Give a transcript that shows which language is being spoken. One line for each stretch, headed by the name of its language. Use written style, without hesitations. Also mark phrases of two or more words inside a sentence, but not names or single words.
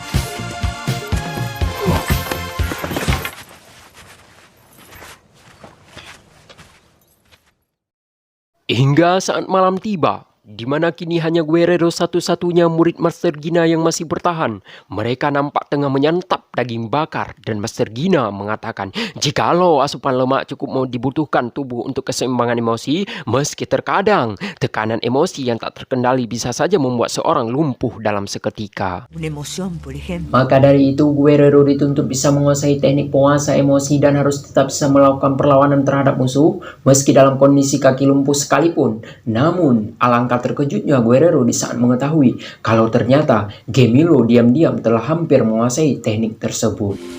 Indonesian: Hingga saat malam tiba, di mana kini hanya Guerrero satu-satunya murid Master Gina yang masih bertahan. Mereka nampak tengah menyantap daging bakar dan Master Gina mengatakan, jikalau asupan lemak cukup mau dibutuhkan tubuh untuk keseimbangan emosi, meski terkadang tekanan emosi yang tak terkendali bisa saja membuat seorang lumpuh dalam seketika.
Spanish: Una emoción, por ejemplo.
Indonesian: Maka dari itu, Guerrero dituntut bisa menguasai teknik penguasa emosi dan harus tetap bisa melakukan perlawanan terhadap musuh meski dalam kondisi kaki lumpuh sekalipun. Namun, alangkah terkejutnya Guerrero di saat mengetahui kalau ternyata Gemilo diam-diam telah hampir menguasai teknik tersebut.